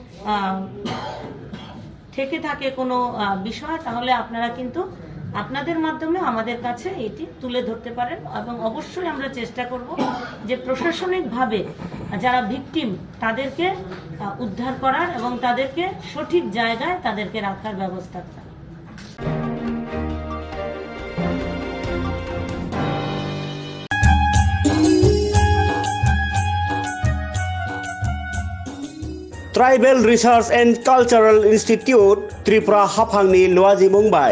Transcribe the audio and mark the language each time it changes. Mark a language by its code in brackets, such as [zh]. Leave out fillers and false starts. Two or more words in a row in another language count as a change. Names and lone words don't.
[bn] থেকে থাকে কোনো বিষয়, তাহলে আপনারা কিন্তু আপনাদের মাধ্যমে আমাদের কাছে এটি তুলে ধরতে পারেন এবং অবশ্যই আমরা চেষ্টা করব যে প্রশাসনিকভাবে যারা ভিকটিম তাদেরকে উদ্ধার করার এবং তাদেরকে সঠিক জায়গায় তাদেরকে রাখার ব্যবস্থা করা। [trp] ट्राइबल रिसार्च एंड कल्चरल इन्स्टिट्यूट त्रिपुरा हाफांनि लुवाजि मुंबाइ